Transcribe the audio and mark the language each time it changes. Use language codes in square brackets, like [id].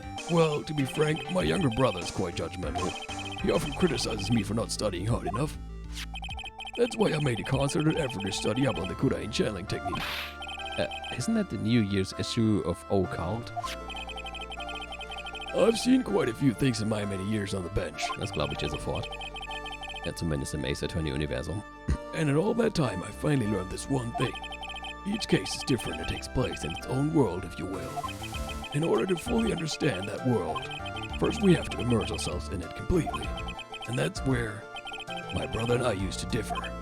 [en] Well, to be frank, my younger brother is quite judgmental. He often criticizes me for not studying hard enough. That's why I made a concerted effort to study up on the Kurain channeling technique. Isn't that the New Year's issue of Occult? I've seen quite a few things in my many years on the bench. [de] Das glaube ich dir sofort. Ja, zumindest im Ace Attorney-Universum. [en] And in all that time, I finally learned this one thing. Each case is different and takes place in its own world, if you will. In order to fully understand that world, first we have to immerse ourselves in it completely. And that's where my brother and I used to differ.